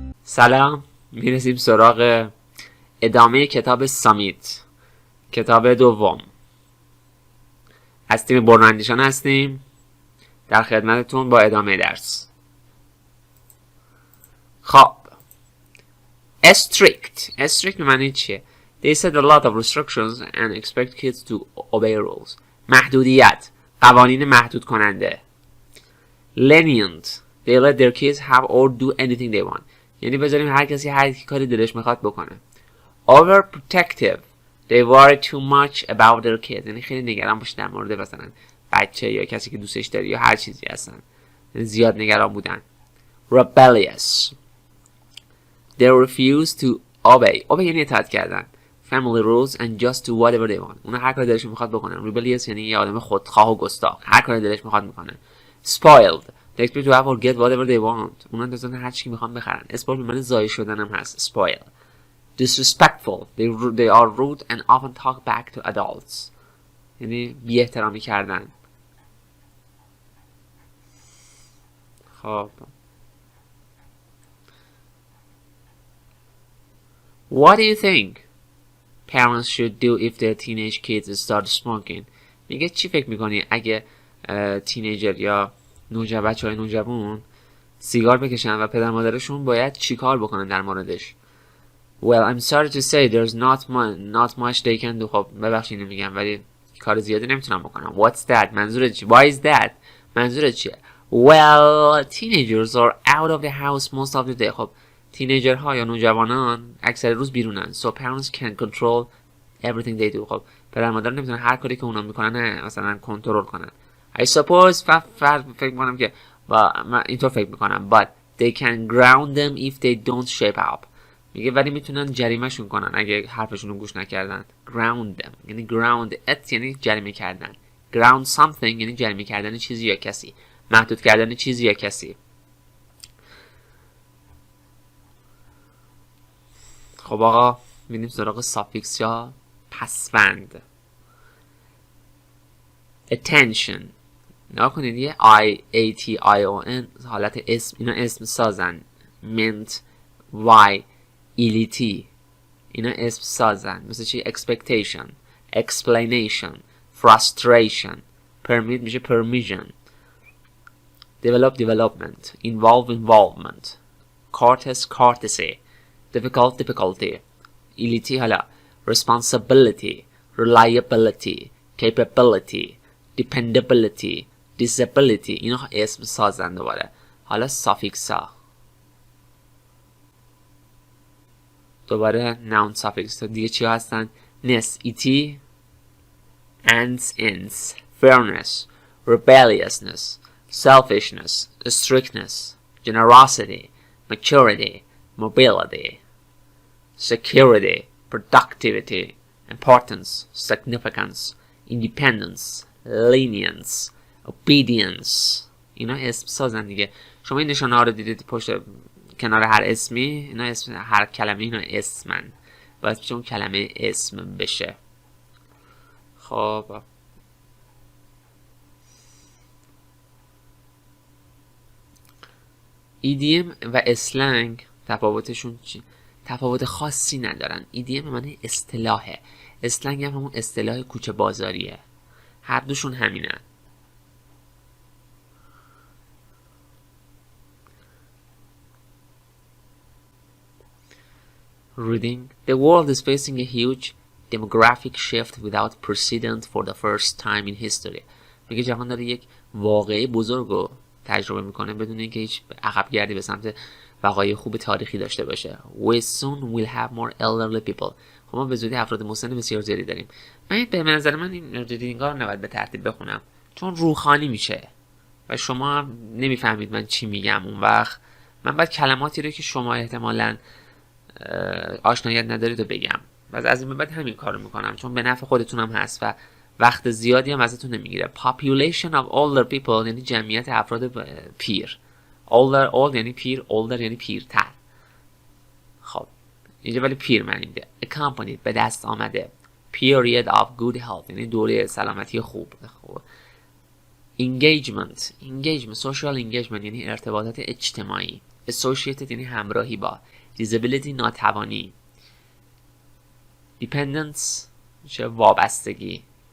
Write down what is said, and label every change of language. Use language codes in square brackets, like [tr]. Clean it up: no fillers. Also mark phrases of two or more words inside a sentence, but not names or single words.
[fa] سلام، میرسیم سراغ ادامه کتاب سامیت، کتاب دوم. از تیم برنا اندیشان هستیم در خدمتتون با ادامه درس. خب strict به معنی چیه؟ [en] They set a lot of restrictions and expect kids to obey rules. [fa] محدودیت، قوانین محدود کننده. [en] Lenient, they let their kids have or do anything they want. [fa] یعنی بذاریم هر کسی هر کاری دلش میخواد بکنه. [en] Overprotective, they worry too much about their kids. [fa] یعنی خیلی نگران باشه در مورد مثلا بچه یا کسی که دوستش داری یا هر چیزی هستن. زیاد نگران بودن. [en] Rebellious, they refuse to obey [fa] یعنی اطاعت کردن. [en] Family rules and just do whatever they want. [fa] اونا هر کاری دلش میخواد بکنن. Rebellious یعنی یه آدم خودخواه و گستاخ، هر کاری دلش میخواد میکنه. [en] Spoiled, they expect to have or get whatever they want. [fa] اونا انتظار هر چی میخوان بخرن. Spoiled به معنی ضایع شدن هم هست. [en] Spoil. Disrespectful, they are rude and often talk back to adults. [fa] یعنی بی احترامی کردن. [en] خب What do you think parents should do if their teenage kids start smoking? [fa] میگه چی فکر میکنی اگه تینیجر یا بچه‌های نوجوان سیگار بکشن و پدر مادرشون باید چی کار بکنن در موردش؟ [en] Well, I'm sorry to say there's not much they can do. [fa] خب ببخشید اینو میگم ولی کار زیادی نمیتونم بکنم. [en] What's that؟ [fa] منظورت چی؟ [en] Why is that؟ [fa] منظورت چیه؟ [en] Well, teenagers are out of the house most of the day. [fa] خب تینیجرها یا نوجوانان اکثر روز بیرونن. [en] So parents can control everything they do. [fa] خب پدر مادر نمیتونن هر کاری که اونا میکنن مثلا کنترل کنن. [en] I suppose [fa] فکر میکنم که من اینطور فکر میکنم [en] but they can ground them if they don't shape up. [fa] میگه ولی میتونن جریمهشون کنن اگه حرفشون رو گوش نکردن. [en] Ground them [fa] یعنی [en] ground it [fa] یعنی جریمه کردن. [en] Ground something [fa] یعنی جریمه کردن چیزی یا کسی، محدود کردن چیزی یا کسی. خب آقا میریم سراغ سافیکس یا پسوند. Attention نگاه کنید یه I-A-T-I-O-N حالت اسم، اینا اسم سازن. Meant Y ایلیتی اینا اسم سازن. مثل چی؟ [en] Expectation, Explanation, Frustration. Permit میشه Permission. Develop Development, Involve Involvement, Courtesy, Difficulty. ایلیتی حالا Responsibility, Reliability, Capability, Dependability, Disability. [fa] اینا اسم سازن دوباره. حالا سافیکس ها دوباره [en] noun suffix [fa] دیگه چی هستن؟ [en] ness, et, ants, ins, fairness, rebelliousness, selfishness, strictness, generosity, maturity, mobility, security, productivity, importance, significance, independence, lenience, obedience. [fa] اینا اسم سازن دیگه. شما این نشانه ها رو دیدید پشت کنار هر اسمی، اینا اسم هر کلمه اینا اسمن. باید چون کلمه اسم بشه. خب ایدیم و اسلنگ تفاوتشون چی؟ تفاوت خاصی ندارن. ایدیم معنی اصطلاحه، اسلنگ هم همون اصطلاح کوچه بازاریه. هر دوشون همینن. [en] Reading. The world is facing a huge demographic shift without precedent for the first time in history. [fa] میگه جهان داره یک واقعه بزرگ رو تجربه میکنه بدون اینکه هیچ عقب گردی به سمت وقایع خوب تاریخی داشته باشه. [en] We soon will have more elderly people. [fa] خب ما به زودی افراد مسن بسیار زیادی داریم. به نظر من این ریدینگ ها رو نباید به ترتیب بخونم چون روحانی میشه و شما نمیفهمید من چی میگم. اون وقت من باید کلماتی رو که شما احتمالاً آشنایت ندارید و بگم و از این بعد همین کارو میکنم چون به نفع خودتون هم هست و وقت زیادی هم ازتون نمیگیره. [en] Population of older people [fa] یعنی جمعیت افراد پیر. Old یعنی پیر، older یعنی پیرتر. خب اینجا ولی پیر معنی میده. Accompanied به دست آمده. [en] Period of good health [fa] یعنی دوره سلامتی خوب. [en] Engagement social engagement [fa] یعنی ارتباطات اجتماعی. Associated یعنی همراهی با. disability ناتوانی. dependence میشه وابستگی.